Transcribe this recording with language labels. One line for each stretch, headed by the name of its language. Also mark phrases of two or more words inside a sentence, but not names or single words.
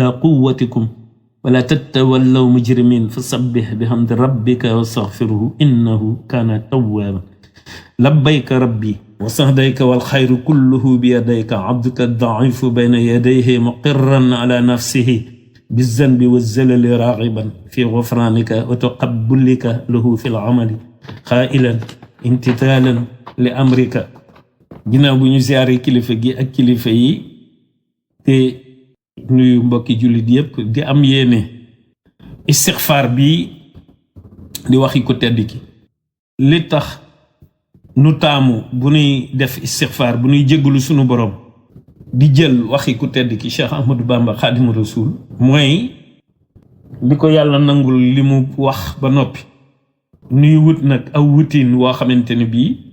Arabic: قوتكم ولا تتولوا مجرمين فسبح بحمد ربك واستغفره إنه كان توابا لبيك ربي وسعديك والخير كله بيديك عبدك الضعيف بين يديه مقرا على نفسه بالذنب والزلل راغبا في غفرانك وتقبلك له في العمل قائلا امتثالا لأمرك
Wolof: ginnaaw bu ñu ziaré kilifa gi ak kilifa yi te nuyu mbokki jullit yépp di am yéene istighfar bi di waxi ko tedd ki li tax nu taamu bu ñuy def istighfar bu ñuy jéggulu sunu borom di jël waxi ku tedd ki Cheikh Ahmadou Bamba Khadimu Rasul mooy li ko yàlla nangul li mu wax ba noppi nuy wut nag aw wutin woo xamante ne bii